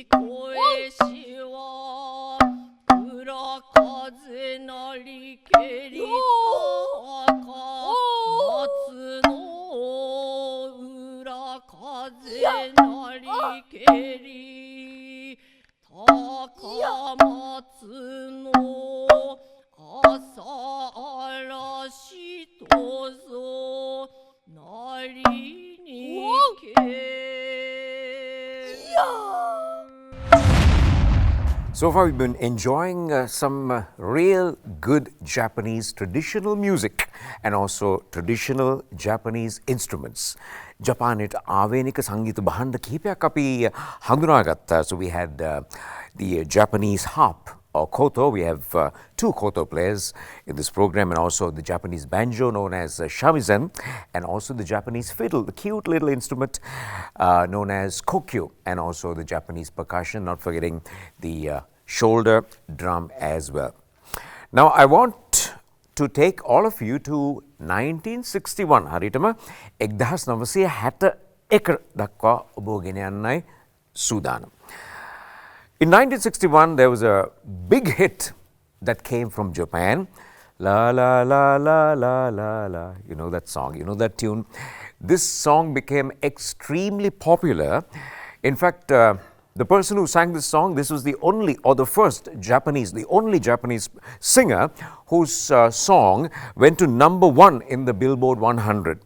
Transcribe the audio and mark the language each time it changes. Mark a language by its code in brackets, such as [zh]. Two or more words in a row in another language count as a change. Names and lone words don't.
[ja] こえしは裏風なりけり高松の裏風なりけり高松の朝嵐とぞなりにけ [en] So far, we've been enjoying some real good Japanese traditional music and also traditional Japanese instruments. [si] Japanite ආවේනික සංගීත භාණ්ඩ කිහිපයක් අපි හඳුනාගත්තා. [en] So we had the Japanese harp or koto. We have two koto players in this program, and also the Japanese banjo known as shamisen, and also the Japanese fiddle, the cute little instrument known as kokyu, and also the Japanese percussion, not forgetting the shoulder drum as well. Now I want to take all of you to 1961. [si] හරියටම 1961 දක්වා ඔබ ගෙන යන්නයි සූදානම්. [en] In 1961, there was a big hit that came from Japan. La la la la la la la. You know that song, you know that tune. This song became extremely popular. In fact, the person who sang this song, this was the only or the first Japanese, the only Japanese singer whose song went to #1 in the Billboard 100.